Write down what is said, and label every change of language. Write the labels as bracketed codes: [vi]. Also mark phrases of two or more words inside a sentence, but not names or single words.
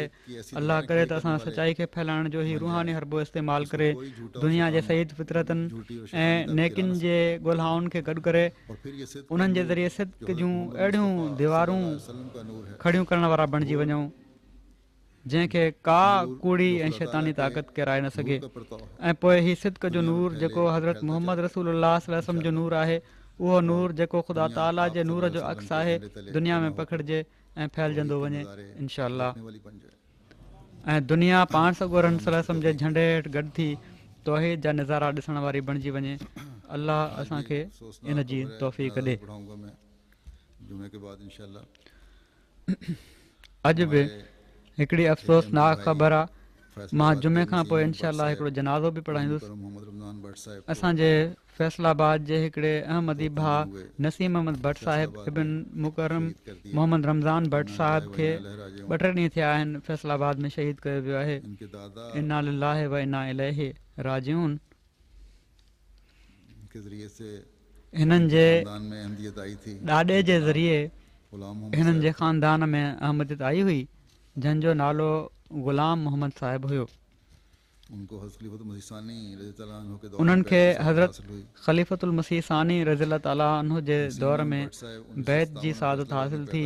[sd] अलाह करे त असां सचाई खे फैलाइण जो ई रूहानी हरबो इस्तेमालु करे दुनिया जे सईद फितरतनि ऐं नेकिन जे ॻोल्हाउनि खे गॾु करे उन्हनि जे ज़रिए सिद्क़ जूं अहिड़ियूं दीवारूं खड़ियूं करण वारा बणिजी वञूं जंहिंखे का कूड़ी ऐं शैतानी ताक़त किराए न सघे। ऐं पोइ हीउ सिद्क़ जो नूर जेको हज़रत मुहम्मद रसूलुल्लाह [ar] صلى الله عليه وسلم [sd] जो नूर आहे, उहो नूर जेको ख़ुदा ताला जे नूर जो अक्स आहे, दुनिया में पखिड़िजे ऐं फैलजंदो वञे [ar] إن شاء الله. [sd] ऐं दुनिया पाण सॻोरनि [ar] صلى الله عليه وسلم [sd] जे झंडे हेठि गॾु थी तौहीद जा नज़ारा ॾिसण वारी बणिजी वञे। अल्लाह असांखे इन जी तौफ़ीक़ ॾे। अॼु बि हिकिड़ी अफ़सोसनाक ख़बर आहे, मां जुमे खां पोइ [ar] إن شاء الله [sd] हिकिड़ो जनाज़ो बि पढ़ाईंदुसि। असांजे फैसलाबाद जे हिकिड़े अहमदी भाउ नसीम अहमद भट्ट साहिब इब्न मुकरम मोहम्मद रमज़ान भट्ट साहिब खे 2-3 ॾींहं थिया आहिनि फैसलाबाद में शहीद कयो वियो आहे। [ar] إنا لله وإنا إليه راجعون. [sd] हिननि जे ॾाॾे जे ज़रिए हिननि जे ख़ानदान में अहमदियत आई हुई जंहिंजो नालो ग़ुलाम मोहम्मद साहिब हुयो। उन्हनि खे हज़रत ख़लीफ़तुल मसीह सानी [ar] رضي الله تعالى عنه [sd] जे दौर में बैत जी सआदत हासिल थी।